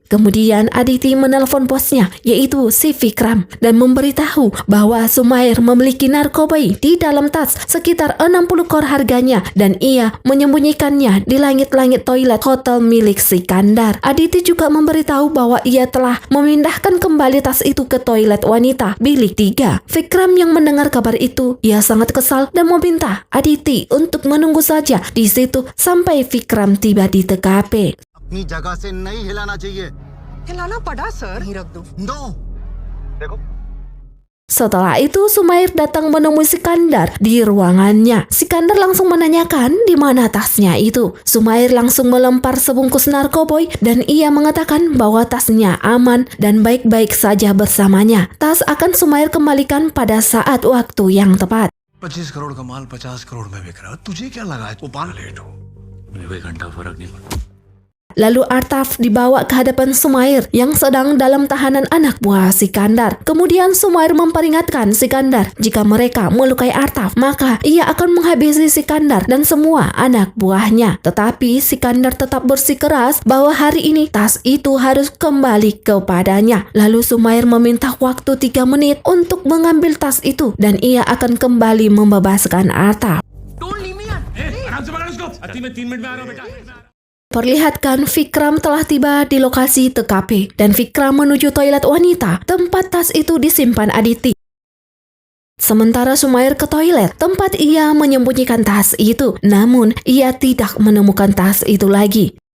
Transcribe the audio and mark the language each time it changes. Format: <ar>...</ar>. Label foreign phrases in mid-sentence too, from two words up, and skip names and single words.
<id>Kemudian Aditi menelpon bosnya, yaitu si Vikram, dan memberitahu bahwa Sumair memiliki narkoba di dalam tas sekitar 60 kor harganya dan ia menyembunyikannya di langit-langit toilet hotel milik Sikandar. Aditi juga memberitahu bahwa ia telah memindahkan kembali tas itu ke toilet wanita bilik 3. Vikram yang mendengar kabar itu, ia sangat kesal dan meminta Aditi untuk menunggu saja di situ sampai Vikram tiba di TKP.</id> <hi>अपनी जगह से नहीं हिलाना चाहिए. हिलाना पड़ा सर. नहीं रख दो.</hi> <en>नो.</en> <id>Setelah itu Sumair datang menemui Sikandar di ruangannya. Sikandar langsung menanyakan di mana tasnya itu. Sumair langsung melempar sebungkus narkoboy dan ia mengatakan bahwa tasnya aman dan baik-baik saja bersamanya. Tas akan Sumair kembalikan pada saat waktu yang tepat.</id> <hi>25 करोड़ का माल 50 करोड़ में बिक रहा है. तुझे क्या लगा है? वो पान लेट हो. मुझे कोई घंटा फर्क नहीं पड़ता.</hi> <id>Lalu Artaf dibawa ke hadapan Sumair yang sedang dalam tahanan anak buah Sikandar. Kemudian Sumair memperingatkan Sikandar jika mereka melukai Artaf, maka ia akan menghabisi Sikandar dan semua anak buahnya. Tetapi Sikandar tetap bersikeras bahwa hari ini tas itu harus kembali kepadanya. Lalu Sumair meminta waktu 3 menit untuk mengambil tas itu dan ia akan kembali membebaskan Artaf.</id> <en>Don't leave me.</en> <hi>आराम से पकड़ उसको. अति में 3 मिनट में आ रहा हूँ बेटा.</hi> <id>Perlihatkan Vikram telah tiba di lokasi TKP dan Vikram menuju toilet wanita tempat tas itu disimpan Aditi. Sementara Sumair ke toilet tempat ia menyembunyikan tas itu, namun ia tidak menemukan tas itu lagi.</id>